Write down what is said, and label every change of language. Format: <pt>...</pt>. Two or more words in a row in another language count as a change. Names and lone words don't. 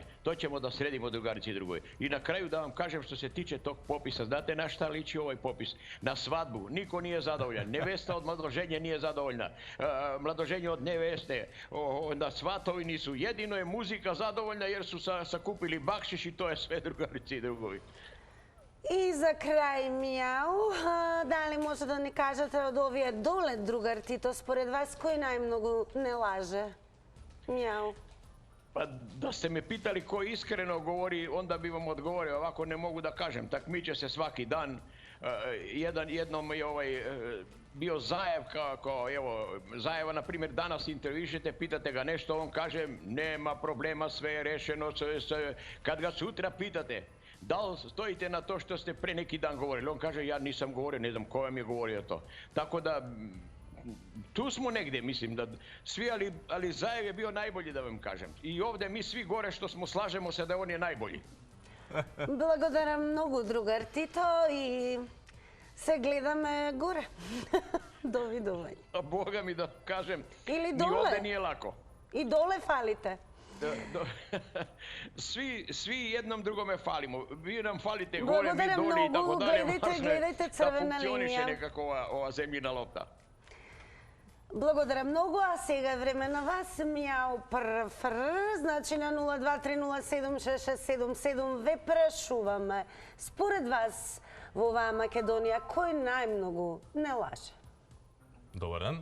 <sr>To ćemo da sredimo, drugarici i drugoj. I na kraju da vam kažem što se tiče tog popisa. Znate na šta liči ovaj popis? Na svadbu. Niko nije zadovoljan. Nevesta od mladoženje nije zadovoljna. Mladoženje od neveste. Na svatovi nisu. Jedino je muzika zadovoljna jer su sakupili bakšiš i to je sve, drugarici i drugovi.</sr> <mk>И за крај, мјау, дали може да ни кажете од овие доле, другар Тито, според вас, кој најмногу не лаже? Mjau.</mk> <sr>Pa da ste me pitali ko iskreno govori, onda bi vam odgovorio, ovako ne mogu da kažem. Takmiče se svaki dan. Jednom je bio Zajev, Zajeva, na primjer, danas intervjušete, pitate ga nešto, on kaže, nema problema, sve je rešeno. Kad ga sutra pitate, da li stojite na to što ste pre neki dan govorili, on kaže, ja nisam govorio, ne znam ko vam je govorio to. Tako da, tu smo negdje, mislim da svi, ali Zajev je bio najbolji, da vam kažem. I ovdje mi svi gore što smo slažemo se da on je najbolji.</sr> <mk>Благодарам многу, другар Тито, и се гледаме горе. Довидување.</mk> <sr>A Boga mi da kažem,</sr> <mk>Или</mk> <sr>ni</sr> <mk>доле.</mk> <sr>ovdje nije lako.</sr> <mk>И доле фалите.</mk> <sr>Svi jednom drugome falimo. Vi nam falite gore, mi</sr> <mk>Благодарам</mk> <sr>dole i tako</sr> <mk>многу.</mk> <sr>dalje.</sr> <mk>Гледайте</mk> <sr>Da</sr> <mk>црвена</mk> <sr>funkcioniše</sr> <mk>линија.</mk> <sr>nekako ova zemljina lopta.</sr> <mk>Благодарам многу, а сега е време на вас. Мјау прфр, значи на 0230766777 ве прашуваме. Според вас, во оваа Македонија, кој најмногу не лаже? Добар ден.</mk>